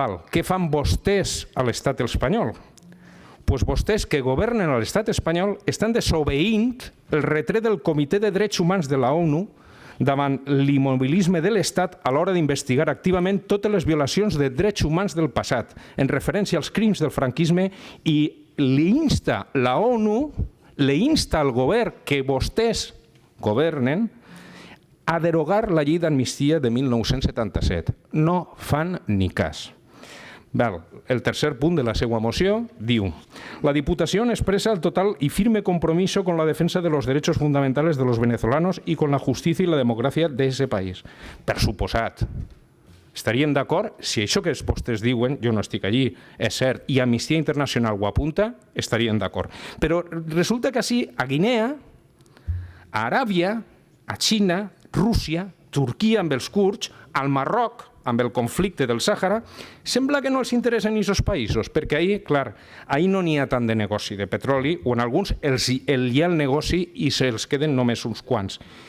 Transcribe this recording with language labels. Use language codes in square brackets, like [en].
[ca] Què fan vostès a l'estat espanyol? Doncs vostès que governen a l'estat espanyol estan desobeint el retret del Comitè de Drets Humans de la ONU davant l'immobilisme de l'Estat a l'hora d'investigar activament totes les violacions de drets humans del passat, en referència als crims del franquisme, i la ONU l'insta al govern que vostès governen a derogar la llei d'amnistia de 1977. No fan ni cas. El tercer punt de la seva moció diu [es] la Diputación expresa el total y firme compromiso con la defensa de los derechos fundamentales de los venezolanos y con la justicia y la democracia de ese país. [ca] Per suposat. Estaríem d'acord? Si això que vostès diuen, jo no estic allí, és cert, i Amnistia Internacional ho apunta, estaríem d'acord. Però resulta que sí, a Guinea, a Aràbia, a Xina, Rússia, Turquia amb els kurds, al Marroc, amb el conflicte del Sàhara, sembla que no els interessen aquests països, perquè ahir, clar, ahir no n'hi ha tant de negoci de petroli, o en alguns hi ha el negoci i se'ls queden només uns quants.